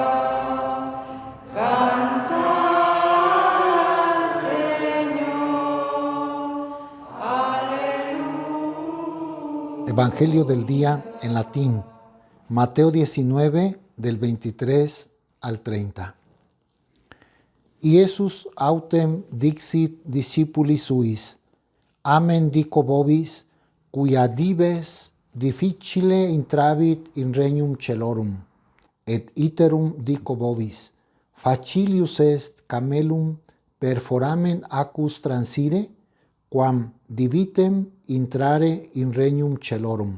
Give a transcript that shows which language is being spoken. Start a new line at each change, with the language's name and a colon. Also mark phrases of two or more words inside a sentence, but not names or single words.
Spanish: Cantar al Señor, aleluya. Evangelio del día en latín, Mateo 19, del 23 al 30.
Latin: Iesus autem dixit discipuli suis, amen dico vobis, quia dives difficile intravit in regnum celorum, et iterum dico vobis, facilius est camelum per foramen acus transire, quam divitem intrare in regnum celorum.